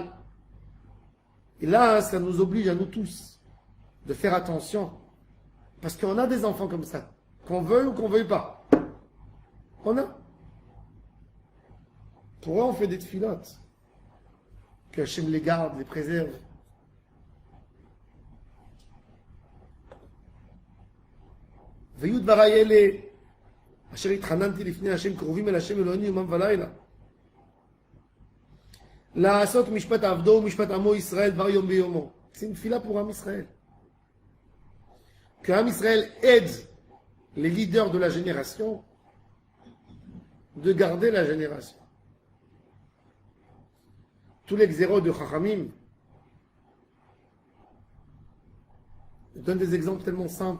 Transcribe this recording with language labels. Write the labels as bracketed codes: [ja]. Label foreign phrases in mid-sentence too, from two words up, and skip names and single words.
[fr] Et là, ça nous oblige à nous tous de faire attention. Parce qu'on a des enfants comme ça. Qu'on veuille ou qu'on veuille pas. On a. Pour eux, on fait des tfilotes. Que Hachem les garde, les préserve. [he] ויהיו דבריי אלה אשר התחננתי לפני השם קרובים אל השם אלוהינו יומם ולילה לעשות משפט עבדו ומשפט עמו ישראל דבר יום ביומו. [fr] C'est une tfila pour Am Israël. Que Am Israël aide les leaders de la génération de garder la génération. Tous les xéros de Chachamim, je donne des exemples tellement simples.